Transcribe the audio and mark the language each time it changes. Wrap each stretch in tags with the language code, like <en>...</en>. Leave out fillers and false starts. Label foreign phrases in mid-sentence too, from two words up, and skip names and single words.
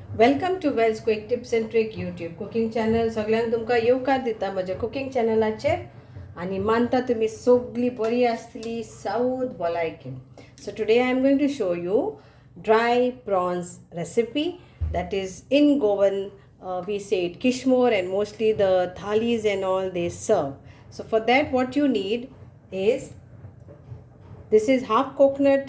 <en>welcome to Wel's quick tips and trick YouTube cooking channel.</en> <kok>सगळ्यांक तुमकां येवकार दिता म्हज्या कुकिंग चॅनलाचेर आनी मानता तुमी सगळीं बरी आसतली साऊथ भलायकेन.</kok> <en>so today I am going to show you ड्राय prawns recipe that is in Goan. We say it Kishmoor, and mostly the thalis and all they serve. So for that what you need is, this is half coconut.</en>